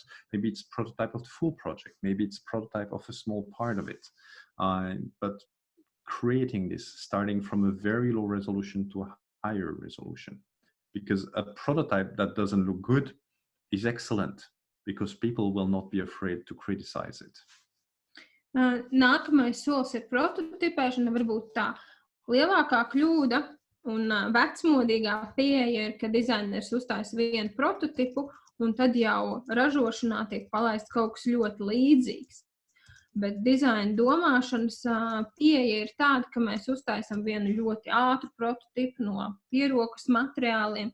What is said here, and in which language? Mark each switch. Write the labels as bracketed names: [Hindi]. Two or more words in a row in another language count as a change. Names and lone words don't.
[English] Maybe it's prototype of the full project. Maybe it's prototype of a small part of it. But creating this, starting from a very low resolution to a higher resolution. Because a prototype that doesn't look good is excellent, because people will not be afraid to criticize it. [Latvian] Nākamais solis ir prototipēšana, varbūt tā lielākā kļūda. Un vecmodīgā pieeja ir, ka dizaineris uzstājas vienu prototipu, un tad jau ražošanā tiek palaists kaut kas ļoti līdzīgs. Bet dizaina domāšanas pieeja ir tāda, ka mēs uztaisam vienu ļoti ātru prototipu no pierokas materiāliem.